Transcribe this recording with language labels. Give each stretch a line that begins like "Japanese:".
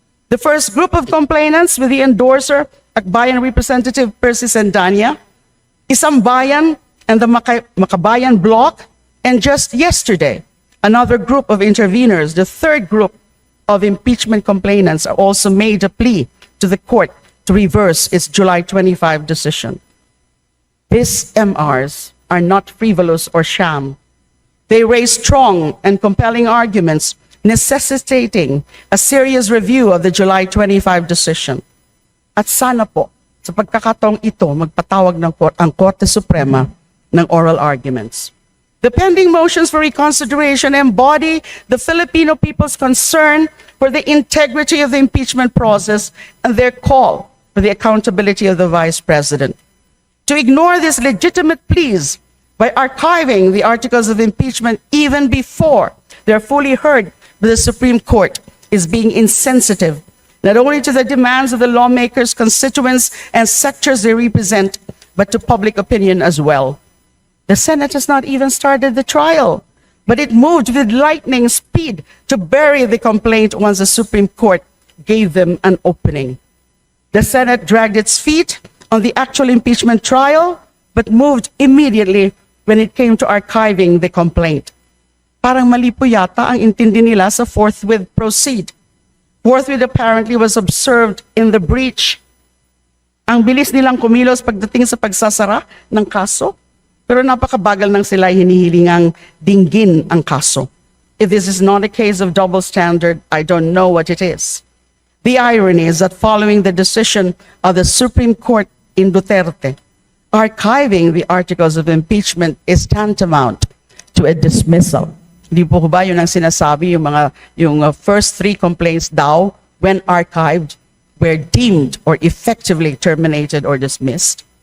English: The first group of complainants with the endorser, Akbayan Representative Percy Sendanya, Isang Bayan and the Makabayan Bloc, and just yesterday, another group of interveners, the third group of impeachment complainants, also made a plea to the court to reverse its July 25 decision. These MRs are not frivolous or sham. They raise strong and compelling arguments necessitating a serious review of the July 25 decision.
Filipino: At sana po, sa pagkakataong ito, magpatawag ang Korte Suprema ng oral arguments.
English: The pending motions for reconsideration embody the Filipino people's concern for the integrity of the impeachment process and their call for the accountability of the Vice President. To ignore these legitimate pleas by archiving the articles of impeachment even before they're fully heard by the Supreme Court is being insensitive not only to the demands of the lawmakers, constituents, and sectors they represent, but to public opinion as well. The Senate has not even started the trial, but it moved with lightning speed to bury the complaint once the Supreme Court gave them an opening. The Senate dragged its feet on the actual impeachment trial, but moved immediately when it came to archiving the complaint.
Filipino: Parang mali po yata ang intindi nila sa
English: forthwith proceed. Forthwith apparently was observed in the breach.
Filipino: Ang bilis nilang kumilos pagdating sa pagsasara ng kaso, pero napakabagal nang sila hinihilingang dinggin ang kaso.
English: If this is not a case of double standard, I don't know what it is. The irony is that following the decision of the Supreme Court in Duterte, archiving the articles of impeachment is tantamount to a dismissal.
Filipino: Hindi po ba yun ang sinasabi, yung
English: first three complaints daw, when archived, were deemed or effectively terminated or dismissed?